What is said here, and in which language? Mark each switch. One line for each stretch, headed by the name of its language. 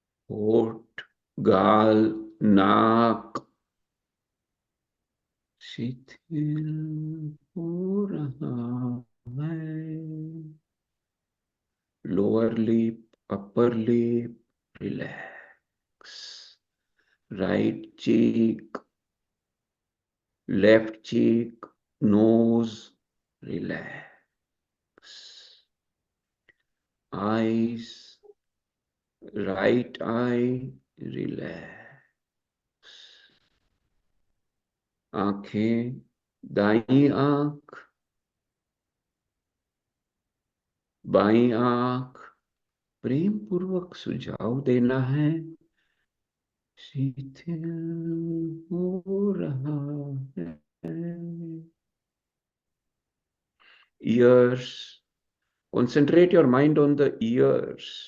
Hindi: होठ, गाल, नाक शिथिल हो रहा है।
English: Lower lip, upper lip, relax. Right cheek, left cheek, nose, relax. Eyes, right eye, relax.
Hindi: आंखें, दाईं आंख, बाईं आंख, प्रेम पूर्वक सुझाव देना है, शिथिल हो रहा है।
English: Ears, concentrate your mind on the ears.